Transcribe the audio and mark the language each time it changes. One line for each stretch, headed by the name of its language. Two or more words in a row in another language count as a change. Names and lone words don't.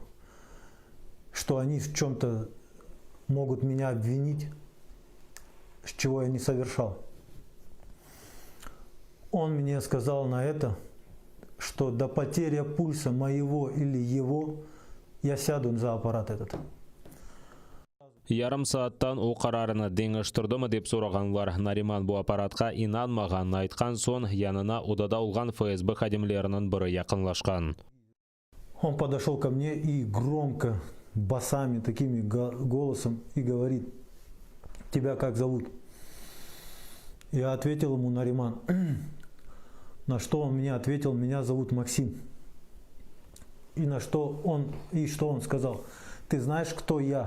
Russian: Что они в чем-то могут меня обвинить, с чего я не совершал. Он мне сказал на это, что до потери пульса моего или его я сяду за аппарат этот.
Crimean Tatar: Ярым сааттан о қарарыны деңіштірдімі деп сұрағанлар. Нариман бұл аппаратқа инанмағанын айтқан сон, янына удада олған ФСБ хадимлерінің бірі яқынлашқан.
Russian: Он подошел ко мне и громко, басами, такими голосом и говорит: тебя как зовут? Я ответил ему: Нариман. На что он мне ответил: меня зовут Максим. И на что он сказал: ты знаешь, кто я?